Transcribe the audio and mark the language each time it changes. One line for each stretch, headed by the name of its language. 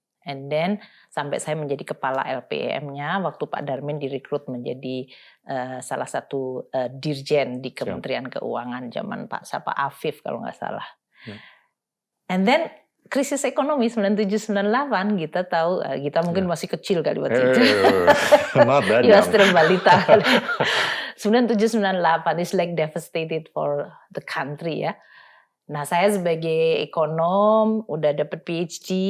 English: And then
Indonesian: sampai saya menjadi kepala LPEM-nya waktu Pak Darmin direkrut menjadi salah satu dirjen di Kementerian Keuangan zaman Pak Sapa Afif kalau nggak salah.
English: And then
Indonesian: krisis ekonomi 97-98 kita tahu, kita mungkin masih kecil kali waktu itu.
English: Not that
Indonesian: ya, balita.
English: 97-98 is like devastated for the country ya.
Indonesian: Nah, saya sebagai ekonom udah dapat PhD.